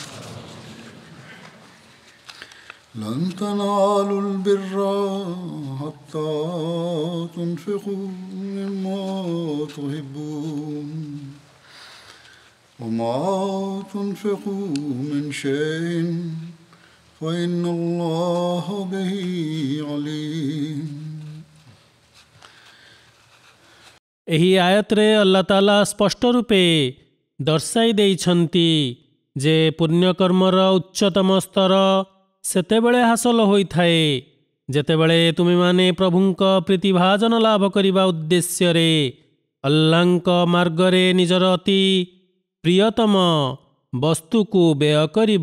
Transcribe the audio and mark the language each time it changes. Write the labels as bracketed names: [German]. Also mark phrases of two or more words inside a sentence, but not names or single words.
[Arabic] لن تنالوا البر حتى تنفقوا مما تحبون وما تنفقوا من شيء فإن الله به عليم। [Odia] ଏହି ଆୟତରେ ଆଲ୍ଲାହ ତାଆଲା ସ୍ପଷ୍ଟ ରୂପେ ଦର୍ଶାଇ ଦେଇଛନ୍ତି ଯେ ପୁଣ୍ୟକର୍ମର ଉଚ୍ଚତମ ସ୍ତର ସେତେବେଳେ ହାସଲ ହୋଇଥାଏ ଯେତେବେଳେ ତୁମେମାନେ ପ୍ରଭୁଙ୍କ ପ୍ରୀତିଭାଜନ ଲାଭ କରିବା ଉଦ୍ଦେଶ୍ୟରେ ଆଲ୍ଲାହଙ୍କ ମାର୍ଗରେ ନିଜର ଅତି ପ୍ରିୟତମ ବସ୍ତୁକୁ ବ୍ୟୟ କରିବ।